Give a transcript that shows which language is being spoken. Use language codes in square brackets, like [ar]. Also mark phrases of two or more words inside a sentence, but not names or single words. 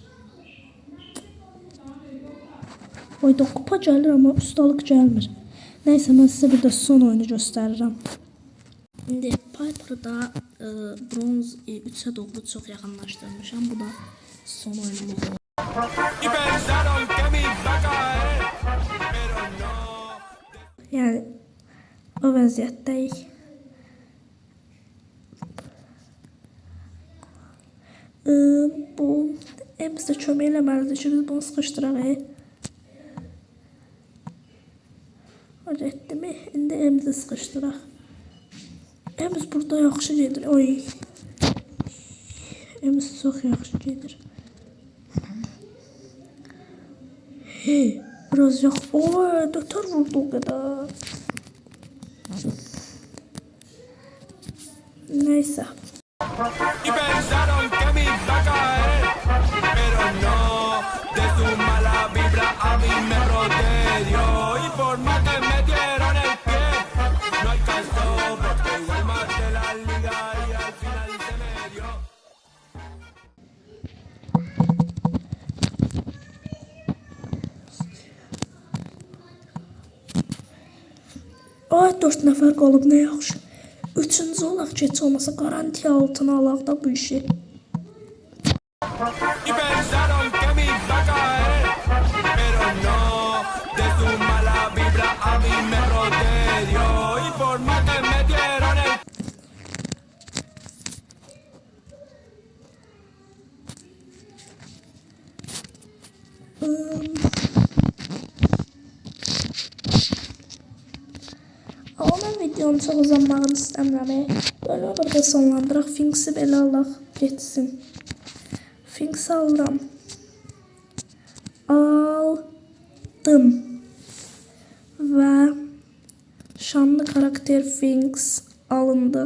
[az] Ayda kupa gəlir amma ustalıq gəlmir. Nəysə mən sizə bir də son oyunu göstərirəm. İndi Piper'da bronz 3'ə doğru çox yaxınlaşdırmışam. Bu da son oyunumuz oldu. [es] Y pensaron que me iba a caer. Pero no. [az] Yəni o vəziyyətdəyik. Bu bizə kömək eləməlidir ki, biz bunu sıxışdıraq. O getdimi? İndi bizi sıxışdıraq. Biz burada yaxşı gedir. Oy. Biz çox yaxşı gedir. Biraz yax. Oy, dötər vurdu o qədər. Neysə. [es] Y pensaron que me iba a caer. Pero no. De su mala vibra a mí me protedió. Y por más que me dieron el pie, no alcanzó. Porque igual maté la liga y al final se me dio. [az] Ay, 4 nəfər qalıb, nə yaxşı. Üçüncü olaq ki, heç olmasa garanti altına alaq da bu işi. [es] Y pensaron que me iba a caer. Pero no. De su mala vibra a mí me protedió. Y por más que me dieron el [az] Ama mən videonun çox uzanmağını istəmirəm. Böyle burada sonlandıraq. Finks'i belə alaq, getsin. Finks'i alıram. Aldım. Və şanlı karakter Finks alındı.